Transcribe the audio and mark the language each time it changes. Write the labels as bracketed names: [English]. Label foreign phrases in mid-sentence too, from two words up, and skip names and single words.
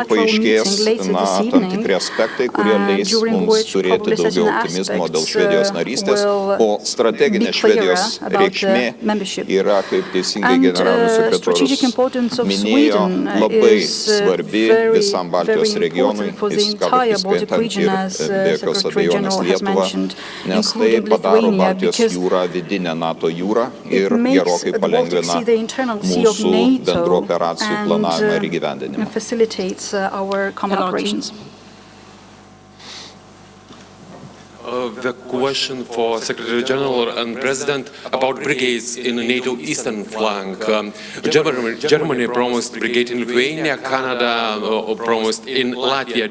[Lithuanian] paaiškės tam tikri aspektai, kurie leis mums turėti daugiau optimizmo dėl Švedijos narystės, o strateginė Švedijos reikšmė yra, kaip teisingai generalinis sekretorius minėjo, labai svarbi visam Baltijos regionui, įskaitant ir be jokios abejonės Lietuvą, nes tai padaro Baltijos jūrą vidinę NATO jūrą ir gerokai palengvina mūsų bendrų operacijų planavimą ir įgyvendinimą. [English] The question for Secretary General and President about brigades in the NATO eastern flank. Germany promised brigade in Lithuania, Canada promised in Latvia.